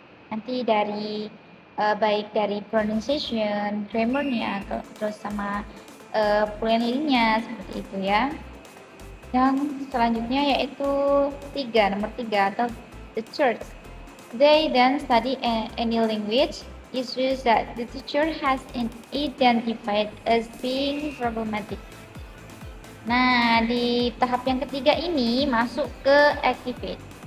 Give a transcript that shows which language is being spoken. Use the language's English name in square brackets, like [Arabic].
[Indonesian] Nanti dari baik dari pronunciation, grammarnya, terus sama fluently-nya seperti itu ya. Yang selanjutnya yaitu nomor 3 atau [English] the church. They then study any language issues that the teacher has identified as being problematic. [Indonesian] Nah, di tahap yang ketiga ini masuk ke activate.